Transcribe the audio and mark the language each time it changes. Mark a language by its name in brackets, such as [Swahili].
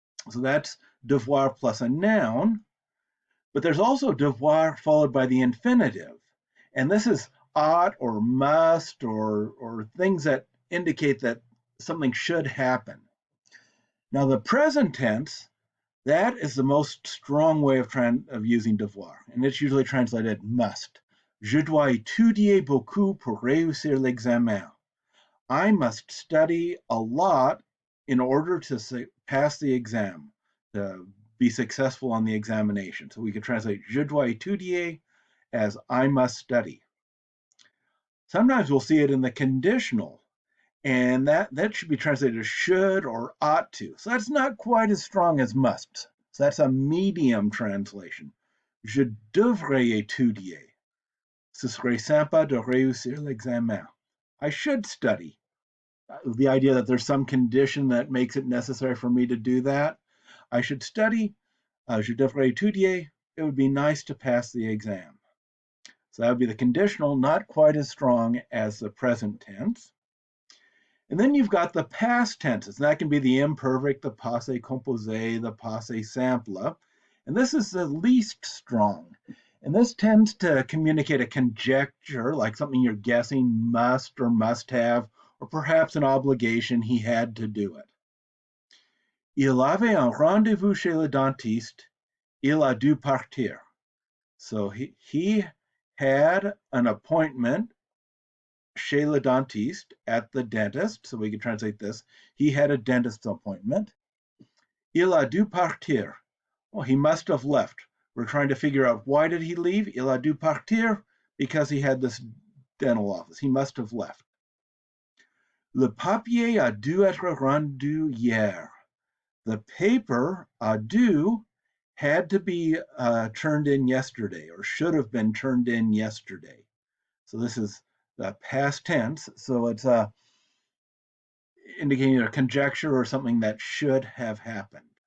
[English] So that's devoir plus a noun, but there's also devoir followed by the infinitive. And this is ought or must or things that indicate that something should happen. Now the present tense, that is the most strong way of using devoir, and it's usually translated must. [French] Je dois étudier beaucoup pour réussir l'examen. [English] I must study a lot in order to pass the exam, to be successful on the examination. So we could translate [French] je dois étudier [English] as I must study. Sometimes we'll see it in the conditional, and that should be translated as should or ought to. So that's not quite as strong as must. So that's a medium translation. [French] Je devrais étudier. Ce serait sympa de réussir l'examen. [English] I should study. The idea that there's some condition that makes it necessary for me to do that. I should study. [French] Je devrais étudier. [English] It would be nice to pass the exam. So that would be the conditional, not quite as strong as the present tense. And then you've got the past tenses. And that can be the imperfect, the passé composé, the passé simple. And this is the least strong. And this tends to communicate a conjecture, like something you're guessing must or must have, or perhaps an obligation he had to do it. [French] Il avait un rendez-vous chez le dentiste. Il a dû partir. [English] So he had an appointment [French] chez le dentiste, [English] at the dentist. So we can translate this. He had a dentist appointment. [French] Il a dû partir. [English] Well, he must have left. We're trying to figure out why did he leave? [French] Il a dû partir [English] because he had this dental office. He must have left. [French] Le papier a dû être rendu hier. [English] The paper a dû had to be turned in yesterday, or should have been turned in yesterday. So this is the past tense, so it's indicating a conjecture or something that should have happened.